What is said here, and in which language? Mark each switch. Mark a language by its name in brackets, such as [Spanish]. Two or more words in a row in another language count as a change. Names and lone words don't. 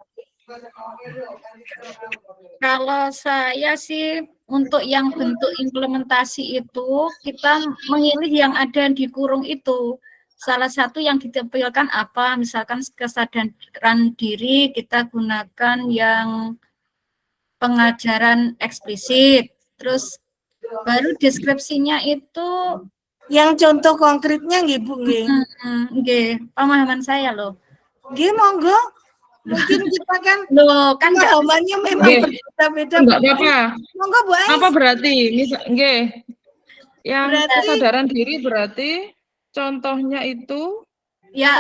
[Indonesian] Kalau saya sih untuk yang bentuk implementasi itu kita memilih yang ada di kurung itu. salah satu yang ditampilkan apa, misalkan kesadaran diri kita gunakan yang pengajaran eksplisit, terus baru deskripsinya itu yang contoh konkretnya nggih Bu nggih. nggih, pemahaman saya loh. [Javanese] Nggih monggo. [Indonesian] Mungkin kita kan Loh, kan nggak pemahamannya memang Nggih. berbeda-beda. Enggak apa-apa. Monggo Bu Ais. Apa berarti? Nggih. Yang Berarti- kesadaran diri berarti contohnya itu ya